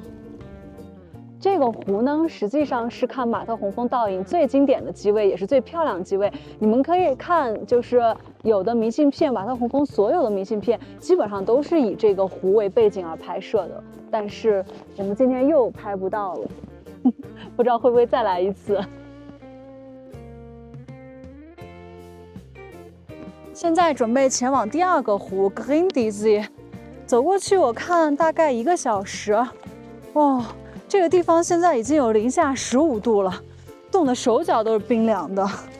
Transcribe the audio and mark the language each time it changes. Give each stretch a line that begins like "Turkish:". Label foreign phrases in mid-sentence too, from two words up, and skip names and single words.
Chinese: 這個湖呢，實際上是看馬特洪峰倒影最經典的機位，也是最漂亮的機位。你們可以看，就是有的明信片，馬特洪峰所有的明信片基本上都是以這個湖為背景而拍攝的。但是我們今天又拍不到了，不知道會不會再來一次。現在準備前往第二個湖 Grindisee， 走過去我看大概1個小時。哇！這個地方現在已經有零下15度了，凍得手腳都是冰涼的。